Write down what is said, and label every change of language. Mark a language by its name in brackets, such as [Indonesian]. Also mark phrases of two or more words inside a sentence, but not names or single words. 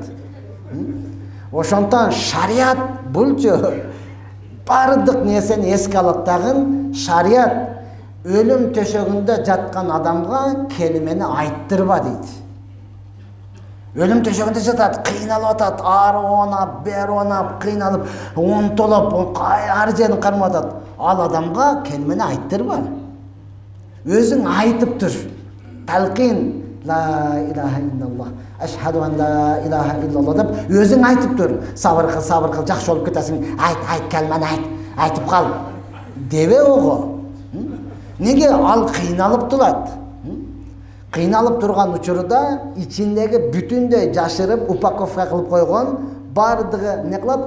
[Kyrgyz] Ошондон шариат булчу бардык нерсени эске алат дагы, шариат өлүм төшөгүндө жаткан адамга келимени айттырба дейт. Өлүм төшөгүндө жатат, кыйналып атат, ары онап, бери онап, кыйналып, онтолоп, ар жерин кармап атат. Ал адамга келимени айттырба. Өзүң айтып тур. Талкин [Arabic] لا إله إلا الله, أشهد أن لا إله إلا الله [Kyrgyz] деп өзүң айтып тур. Сабыр кыл, жакшы болуп кетесиң. Айт, келмени айтып кал. Дебе ого. Неге ал кыйналып турат? Кыйналып турган учурда ичиндеги бүтүндөй жашырып, упаковка кылып койгон бардыгы не кылат?